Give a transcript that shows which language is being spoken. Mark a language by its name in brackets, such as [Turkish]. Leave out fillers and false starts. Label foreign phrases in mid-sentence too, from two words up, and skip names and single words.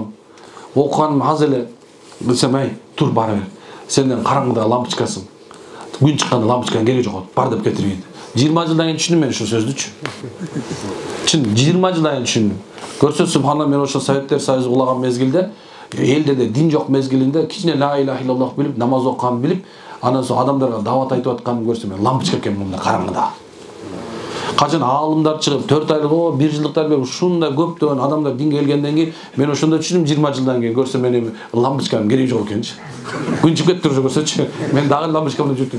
[Kyrgyz] Окуганым аз эле. Десем, "Ай, тур бара бер. Сенден караңгыда лампочкасың. Күн чыкканда лампочканын кереги жок. Бар деп кетирген." 20 жылдан кийин түшүндүм мен ушул сөздүчү. Чын 20 жылдан кийин түшүндүм. Көрсө субханалла мен ошо Советтер Союзу кулаган мезгилде, элде де дин жок мезгилинде кичине [Arabic] لا إله إلا الله [Kyrgyz] билип, намаз окуганын билип, анан соң адамдарга дават айтып атканын көрсөм, мен лампочка экен мында караңгыда. Качан аалымдар чыгып 4 айлык, 1 жылдыктар берип ушундай көптөгөн адамдар динге келгенден кийин мен ошондо түшүндүм 20 жылдан кийин көрсөм мен лампочканын кереги жок экенчи. Күн чыгып кетти ошо көрсөчү. Мен дагы лампочка менен жүрдүм.